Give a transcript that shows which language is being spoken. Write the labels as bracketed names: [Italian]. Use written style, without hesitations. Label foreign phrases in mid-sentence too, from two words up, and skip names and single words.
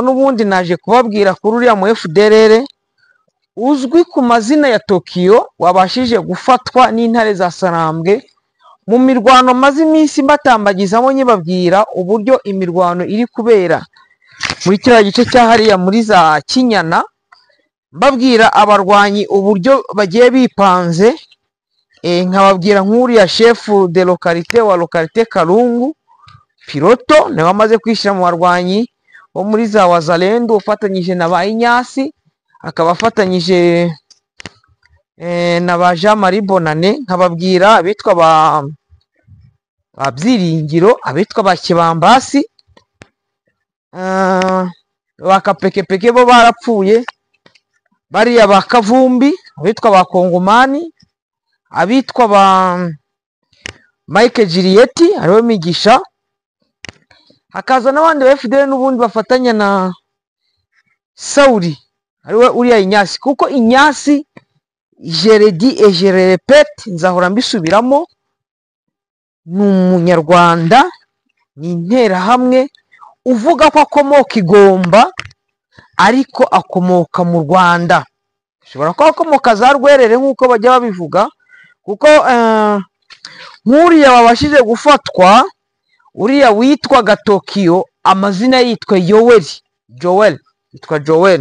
[Kinyarwanda] N'ubundi naje kubabwira kuri uriya mu FDLR uzwi ku mazina ya Tokyo wabashije gufatwa n'intare za Sarambwe mu mirwano maze iminsi mbatambagizamo nyibabwira uburyo imirwano iri kubera muri kiriya gice cyahariya muri za Kinyana, mbabwira abarwanyi uburyo bagiye bipanze. Nkababwira nk'uriya [French] chef de localité [Kinyarwanda] wa localité Karungu Piloto nawe amaze kwishyira mu barwanyi bo muri za Wazalendo, ufatanyije na ba Inyasi, akaba afatanyije na ba Jean Marie Bonane. Nkababwira abitwa ba Byiringiro, abitwa ba Kibambasi, ba Kapekepeke bo barapfuye, bariya ba Kavumbi, abitwa ba Kongomani, abitwa ba Mike Juliet ariwe Migisha, hakaza n'abandi ba FDL n'ubundi bafatanya na Sauri ariwe uriya Inyasi. [French] Kuko Inyasi je le dis et je le répète, [Kinyarwanda] nzahora mbisubiramo, ni umunyarwanda, ni interahamwe uvuga ko akomoka i Gomba ariko akomoka mu Rwanda. Ushobora kuba akomoka za Rwerere nk'uko bajya babivuga, kuko nk'uriya wabashije gufatwa, uriya witwaga Tokyo, amazina yitwa Joel, yitwa Joel.